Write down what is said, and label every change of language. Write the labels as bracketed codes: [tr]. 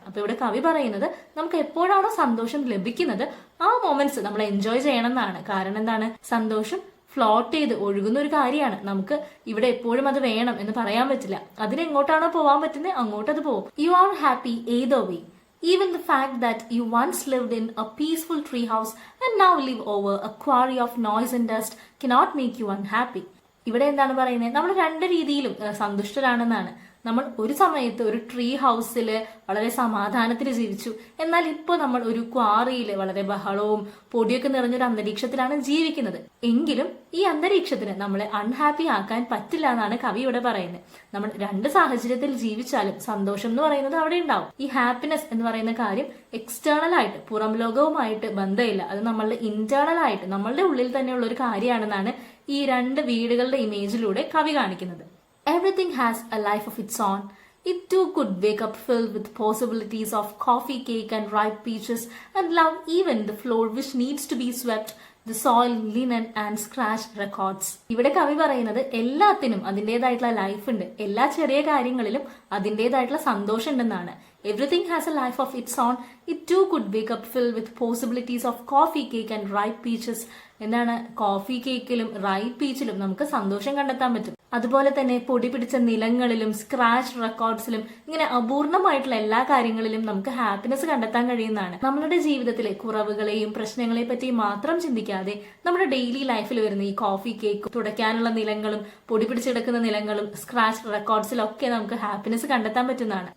[ml] അപ്പൊ ഇവിടെ കവി പറയുന്നത് നമുക്ക് എപ്പോഴാണോ സന്തോഷം ലഭിക്കുന്നത് ആ മൊമെന്റ്സ് നമ്മൾ എൻജോയ് ചെയ്യണം എന്നാണ്. കാരണം എന്താണ്, സന്തോഷം ഫ്ലോട്ട് ചെയ്ത് ഒഴുകുന്ന ഒരു കാര്യമാണ്. നമുക്ക് ഇവിടെ എപ്പോഴും അത് വേണം എന്ന് പറയാൻ പറ്റില്ല. അതിനെങ്ങോട്ടാണോ പോവാൻ പറ്റുന്നത് അങ്ങോട്ടത് പോകും. [en] You are happy either way. Even the fact that you once lived in a peaceful tree house and now live over a quarry of noise and dust cannot make you unhappy. [ml] ഇവിടെ എന്താണ് പറയുന്നത്, നമ്മൾ രണ്ട് രീതിയിലും സന്തുഷ്ടരാണെന്നാണ്. നമ്മൾ ഒരു സമയത്ത് ഒരു ട്രീ ഹൗസിൽ വളരെ സമാധാനത്തിൽ ജീവിച്ചു. എന്നാൽ ഇപ്പോൾ നമ്മൾ ഒരു ക്വാറിയിൽ വളരെ ബഹളവും പൊടിയൊക്കെ നിറഞ്ഞൊരു അന്തരീക്ഷത്തിലാണ് ജീവിക്കുന്നത്. എങ്കിലും ഈ അന്തരീക്ഷത്തിന് നമ്മളെ അൺഹാപ്പി ആക്കാൻ പറ്റില്ല എന്നാണ് കവി ഇവിടെ പറയുന്നത്. നമ്മൾ രണ്ട് സാഹചര്യത്തിൽ ജീവിച്ചാലും സന്തോഷം എന്ന് പറയുന്നത് അവിടെ ഉണ്ടാവും. ഈ ഹാപ്പിനെസ് എന്ന് പറയുന്ന കാര്യം എക്സ്റ്റേണൽ ആയിട്ട് പുറം ലോകവുമായിട്ട് ബന്ധമില്ല. അത് നമ്മളുടെ ഇന്റേണൽ ആയിട്ട് നമ്മളുടെ ഉള്ളിൽ തന്നെയുള്ള ഒരു കാര്യമാണെന്നാണ് ഈ രണ്ട് വീടുകളുടെ ഇമേജിലൂടെ കവി കാണിക്കുന്നത്. [en] Everything has a life of its own. It too could wake up filled with possibilities of coffee cake and ripe peaches and love even the floor which needs to be swept, the soil, linen and scratch records. [ml] ഇവിടെ കവി പറയുന്നത് എല്ലാത്തിനും അതിൻ്റെതായിട്ടുള്ള life ഉണ്ട്, എല്ലാ ചെറിയ കാര്യങ്ങളിലും അതിൻ്റെതായിട്ടുള്ള സന്തോഷം ഉണ്ടെന്നാണ്. [en] Everything has a life of its own. It too could wake up filled with possibilities of coffee cake and ripe peaches. [ml] എന്താണ്, കോഫി കേക്കിലും റൈപ്പ് പീച്ചിലും നമുക്ക് സന്തോഷം കണ്ടെത്താൻ പറ്റും. അതുപോലെ തന്നെ പൊടി പിടിച്ച നിലങ്ങളിലും സ്ക്രാച്ച് റെക്കോർഡ്സിലും ഇങ്ങനെ അപൂർണമായിട്ടുള്ള എല്ലാ കാര്യങ്ങളിലും നമുക്ക് ഹാപ്പിനെസ് കണ്ടെത്താൻ കഴിയുന്നതാണ്. നമ്മളുടെ ജീവിതത്തിലെ കുറവുകളെയും പ്രശ്നങ്ങളെ പറ്റി മാത്രം ചിന്തിക്കാതെ നമ്മുടെ ഡെയിലി ലൈഫിൽ വരുന്ന ഈ കോഫി കേക്ക്, തുടയ്ക്കാനുള്ള നിലങ്ങളും പൊടി പിടിച്ചെടുക്കുന്ന നിലങ്ങളും സ്ക്രാച്ച് റെക്കോർഡ്സിലൊക്കെ നമുക്ക് ഹാപ്പിനെസ് കണ്ടെത്താൻ പറ്റുന്നതാണ്.